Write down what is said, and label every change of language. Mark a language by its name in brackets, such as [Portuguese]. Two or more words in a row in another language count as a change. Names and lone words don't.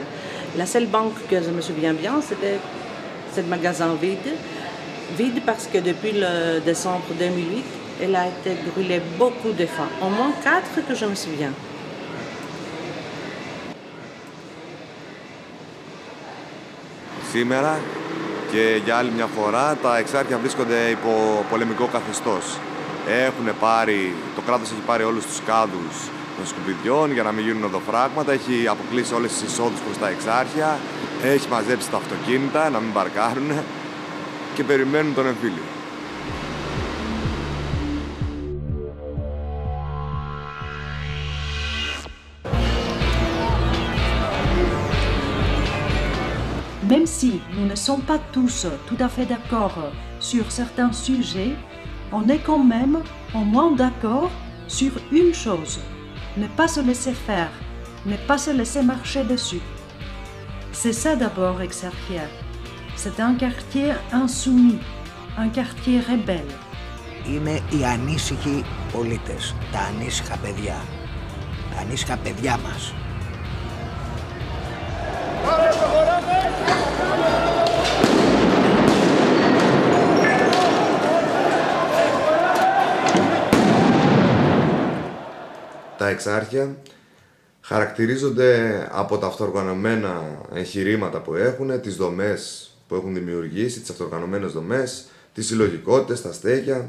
[French] La seule banque que je me souviens bien, c'était ce magasin vide parce que depuis le décembre 2008, elle a été brûlée beaucoup de fois, au moins 4 que je me souviens. [Greek] σήμερα και για άλλη μια φορά τα Εξάρχεια βρίσκονται υπό πολεμικό καθεστώς. Το κράτος έχει πάρει όλους τους κάδους των σκουπιδιών για να μην γίνουν οδοφράγματα, έχει αποκλείσει όλες τις εισόδους προς τα Εξάρχεια, έχει μαζέψει τα αυτοκίνητα να μην παρκάρουν και περιμένουν τον εμφύλιο. [French] Même si nous ne sommes pas tous tout à fait d'accord sur certains sujets, on est quand même au moins d'accord sur une chose, ne pas se laisser faire, ne pas se laisser marcher dessus. C'est ça d'abord Exarchia. C'est un quartier insoumis, un quartier rebelle. [Greek] Είναι οι ανήσυχοι πολίτες, τα ανήσυχα παιδιά, τα ανήσυχα παιδιά μας. Τα Εξάρχεια χαρακτηρίζονται από τα αυτοοργανωμένα εγχειρήματα που έχουν, τις δομές που έχουν δημιουργήσει, τις αυτοοργανωμένες δομές, τις συλλογικότητες, τα στέκια.